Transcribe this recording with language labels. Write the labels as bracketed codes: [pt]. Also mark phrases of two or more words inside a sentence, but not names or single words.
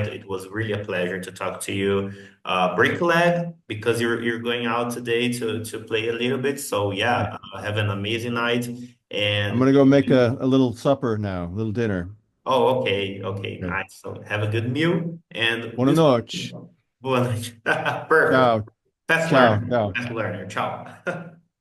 [en] It was really a pleasure to talk to you. Break a leg because you're going out today to play a little bit. So I, yeah, have an amazing night. I'm And gonna go make a little supper now, a little dinner. oh, okay, okay, Okay. nice. So have a good meal and [es] Buenas noches. [pt] boa noite. Perfect. [it] Ciao. Ciao. Ciao. [en] Fast learner. Ciao.